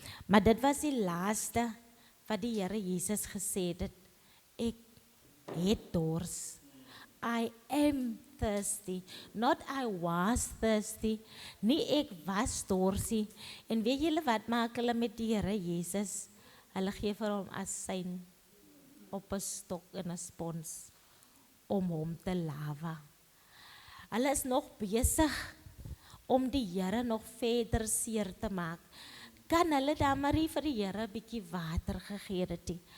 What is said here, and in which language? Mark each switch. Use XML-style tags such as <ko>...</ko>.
<af>Maar dit was die laaste, wat die Here Jesus gesê het, ek het dors.</af> <en>I am thirsty, not I was thirsty,</en> <af>nie ek was dorsie. En weet julle wat maak hulle met die Here Jesus? Hulle gee vir hom asyn op 'n stok en 'n spons om hom te lawa. Hulle is nog besig om die Here nog verder seer te maak. Kan hulle dan maar vir die Here 'n bietjie water gegee het?</af>